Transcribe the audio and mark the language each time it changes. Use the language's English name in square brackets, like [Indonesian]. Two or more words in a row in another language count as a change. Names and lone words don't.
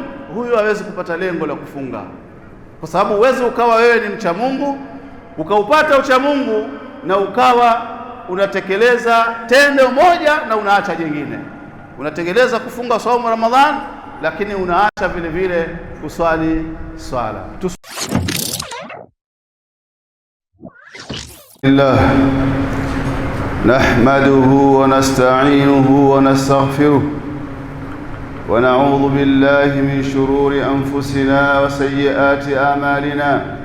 [Swahili] Huyo hawezi kupata lengo la kufunga, kwa sababu uweze ukawa wewe ni mcha Mungu, ukaupata ucha Mungu na ukawa unatekeleza tendo moja na unaacha jingine. Unatekeleza kufunga saumu Ramadhan, lakini unaacha vile vile kuswali swala. [Arabic] بسم الله نحمده و نستعينه و نستغفره و نعوذ بالله من شرور أنفسنا و سيئات أعمالنا.